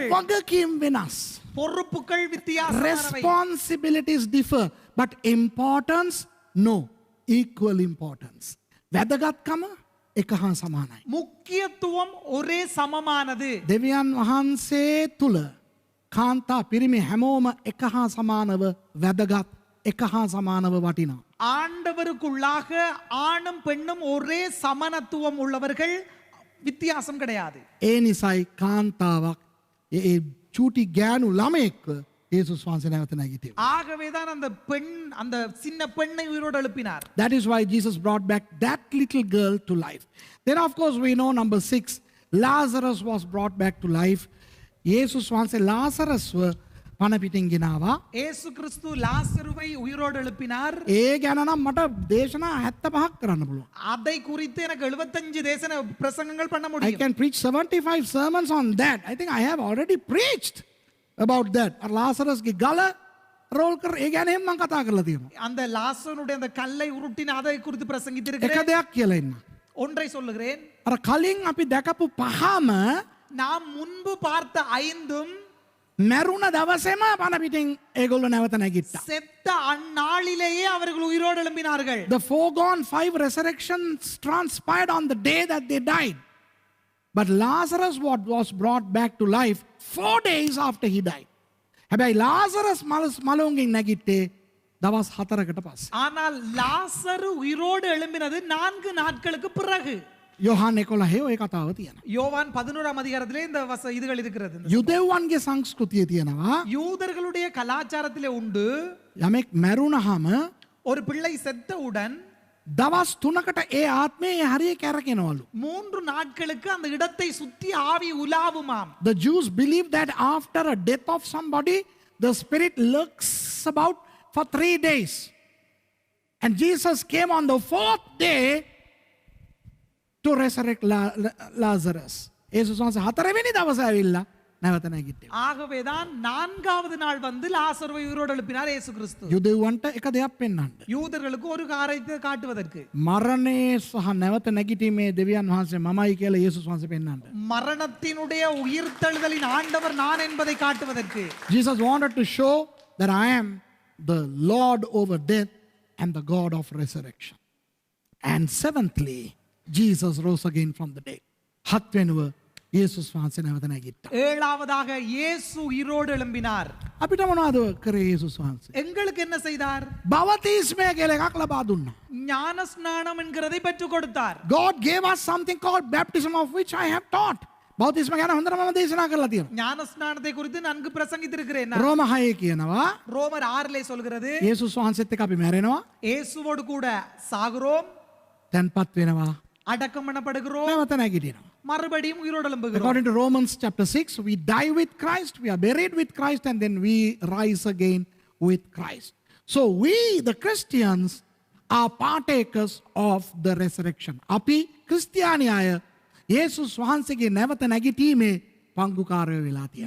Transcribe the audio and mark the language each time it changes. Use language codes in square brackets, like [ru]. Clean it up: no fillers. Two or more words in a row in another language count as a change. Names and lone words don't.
[si] වගකීම් වෙනස්. [ta] பொறுப்புகள் வித்தியாசமானவை. [en] Responsibilities differ, but importance no, equal importance. [si] වැදගත්කම එක හා සමානයි. [ta] முக்கியத்துவம் ஒரே சமமானது. [si] දෙවියන් වහන්සේ තුල කාන්තා පිරිමි හැමෝම එක හා සමානව වැදගත්, එක හා සමානව වටිනවා. [ta] ஆண்டவருக்குள்ளாக ஆணும் பெண்ணும் ஒரே சமனத்துவம் உள்ளவர்கள், வித்தியாசம் கிடையாது. [si] ඒ නිසයි කාන්තාවක් ඒ චූටි ගෑනු ළමයෙක්ව යේසුස් වහන්සේ නැවත නැගිටියා. [ta] ஆகவேதான் அந்த பெண், அந்த சின்ன பெண்ணை உயிரோடு எழுப்பினார். [en] That is why Jesus brought back that little girl to life. Then of course we know number 6, Lazarus was brought back to life. [si] යේසුස් වහන්සේ ලාසරස්ව පණ පිටින් ගෙනාවා. [ta] இயேசு கிறிஸ்து லாசருவை உயிரோடு எழுப்பினார். [si] ඒ ගැන නම් මට දේශනා 75ක් කරන්න පුළුවන්. [ta] அதை குறித்து எனக்கு 75 தேசன பிரசங்கங்கள் பண்ண [en] I [ta] முடியும். [en] can preach 75 sermons on that. I think I have already preached about that. [si] ලාසරස්ගේ ගල රෝල් කර ඒ ගැන මම කතා කරලා තියෙනවා. [ta] அந்த லாசருடைய அந்த கல்லை உருட்டின அதை குறித்து [si] එක [ta] பிரசங்கித்திருக்கிறேன். [si] දෙයක් කියලා ඉන්න. [ta] ஒன்றை சொல்லுகிறேன். [si] අර කලින් අපි දැකපු පහම [ta] நாம் முன்பு பார்த்த 5ம் [si] මැරුණ දවසේම පණ පිටින් ඒගොල්ලෝ නැවත නැගිට්ටා. [ta] செத்த அந்நாளிலேயே அவர்கள் உயிரோடு எழும்பினார்கள். [en] The foregone 5 resurrections transpired on the day that they died. But Lazarus was brought back to life 4 days after he died. [si] හැබැයි Lazarus මලුන්ගෙන් නැගිට්ටේ දවස් 4කට පස්සේ. [ta] ஆனால் லாசரு உயிரோடு எழும்பினது 4 நாட்களுக்கு பிறகு. [si] යොහාන් 11 ඔය කතාව තියෙනවා. [ta] யோவான் 11ஆம் அதிகாரத்திலே இந்த இதுகள் இருக்கிறது. [si] යුදෙව්වන්ගේ සංස්කෘතිය තියෙනවා. [ta] யூதர்களுடைய கலாச்சாரத்திலே உண்டு. [si] යමෙක් මැරුණාම [ta] ஒரு பிள்ளை செத்தவுடன் [si] දවස් 3කට ඒ ආත්මය හරිය කැරකෙනවලු. [ta] 3 நாட்களுக்கு அந்த இடத்தை சுத்தி ஆவி உலாவுமாம். [en] The Jews believe that after a death of somebody, the spirit lurks about for 3 days. And Jesus came on the 4th day to resurrect Lazarus. [si] යේසුස් වහන්සේ 4 වෙනි දවසේ ඇවිල්ලා නැවත නැගිට්ටා. [ta] ஆகவேதான் 4வது நாள் வந்து லாசருவை உயிரோடு எழுப்பினார் இயேசு கிறிஸ்து. [si] යුදෙව්වන්ට එක දෙයක් පෙන්වන්න. [ta] யூதர்களுக்கு ஒரு காரியத்தை காட்டுவதற்கு. [si] මරණය සහ නැවත නැගිටීමේ දෙවියන් වහන්සේ මමයි කියලා යේසුස් වහන්සේ පෙන්වන්න. [ta] மரணத்தினுடைய உயிர்த்தெழுதலின் ஆண்டவர் நான் என்பதை காட்டுவதற்கு. [en] Jesus wanted to show that I am the Lord over death and the God of resurrection. And 7thly, Jesus rose again from the dead. [si] 7 වෙනුව යේසුස් වහන්සේ නැවත නැගිට්ටා. [ta] 7ாவதாக இயேசு உயிரோடு எழும்பினார். [si] අපිට මොනවද කරේ යේසුස් වහන්සේ? [ta] எங்களுக்கு என்ன செய்தார்? [si] බවතිස්මය කියලා එකක් ලබා දුන්නා. [ta] ஞான ஸ்நானம் என்கிறதை பெற்றுக் கொடுத்தார். [en] God gave us something called baptism, of which I have taught. [si] බවතිස්ම ගැන හොඳට මම දේශනා කරලා තියෙනවා. [ta] ஞான ஸ்நானத்தை குறித்து நன்கு பிரசங்கித்திருக்கிறேன். [si] රෝම 6 කියනවා [ta] ரோமர் 6லே சொல்கிறது [si] යේසුස් වහන්සේත් එක්ක අපි මැරෙනවා, [ta] இயேசுவோடு கூட சாகுறோம், [si] තැන්පත් වෙනවා, [ta] அடக்கம் பண்ணப்படுகிறோம், [si] නැවත නැගිටිනවා. [ta] மறுபடியும் உயிரோடு எழும்புகிறோம். [en] According to Romans chapter 6, we die with Christ, we are buried with Christ, and then we rise again with Christ. So we, the Christians, are partakers of the resurrection. [si] අපි ක්‍රිස්තියානි අය යේසුස් වහන්සේගේ නැවත නැගිටීමේ පංගුකාරයෝ වෙලා තියෙනවා.